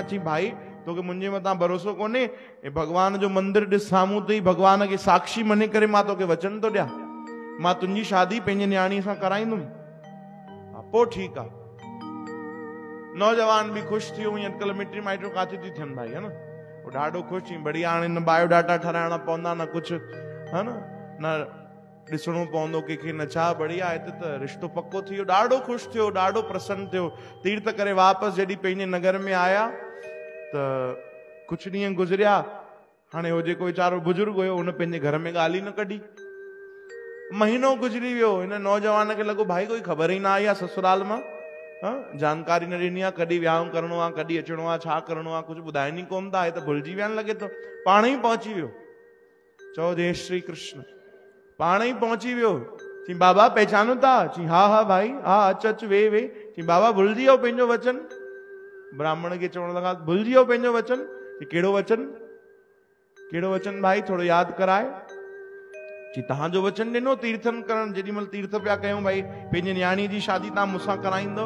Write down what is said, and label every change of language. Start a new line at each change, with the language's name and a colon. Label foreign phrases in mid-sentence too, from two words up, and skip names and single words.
Sindhi: चई भाई तोखे मुंहिंजे मथां भरोसो कोन्हे, ऐं भगवान जो मंदिर ॾिस साम्हूं अथई, भगवान खे साक्षी मञे करे मां तोखे वचन थो ॾियां, मां तुंहिंजी शादी पंहिंजे न्याणी सां कराईंदुमि। पोइ ठीकु आहे। नौजवान बि ख़ुशि थी वियो। अॼुकल्ह मिटी माइटियूं काथे थी थियनि भाई, है न। वो ॾाढो ख़ुशि थी, बढ़िया, हाणे न बायोडाटा ठाराइणा पवंदा, न कुझु, है न ॾिसणो पवंदो कंहिंखे, न छा, बढ़िया, हिते त रिश्तो पको थी वियो। ॾाढो ख़ुशि थियो, ॾाढो प्रसन्न थियो। तीर्थ करे वापसि जॾहिं पंहिंजे नगर में आया त कुझु ॾींहं गुज़रिया। हाणे हो जेको वीचारो बुजुर्ग हुयो, हुन पंहिंजे घर में ॻाल्हि ई न कढी। महीनो गुज़री वियो। हिन नौजवान खे लॻो भाई कोई ख़बर ई न आई आहे ससुराल मां, जानकारी न ॾिनी आहे, कॾहिं विहांउ करिणो आहे, कॾहिं अचिणो आहे, छा करिणो आहे, कुझु ॿुधाइनि ई कोन था। हे त भुलिजी विया लॻे थो, पाण ई पहुची वियो। चओ जय श्री कृष्ण। पाण ई पहुची वियो। चई बाबा पहचानो था? चई हा हा भाई, हा अच अच वे वे। चई बाबा भुलिजी वियो पंहिंजो वचन। ब्राह्मण खे चवण लॻा भुलिजी वियो पंहिंजो वचन। कहिड़ो वचन? कहिड़ो वचन भाई? थोड़ो यादि कराए। जी तव्हांजो वचन ॾिनो तीर्थन करण, जेॾीमहिल तीर्थ पिया कयूं भाई, पंहिंजी न्याणी जी शादी तव्हां मूंसां कराईंदो।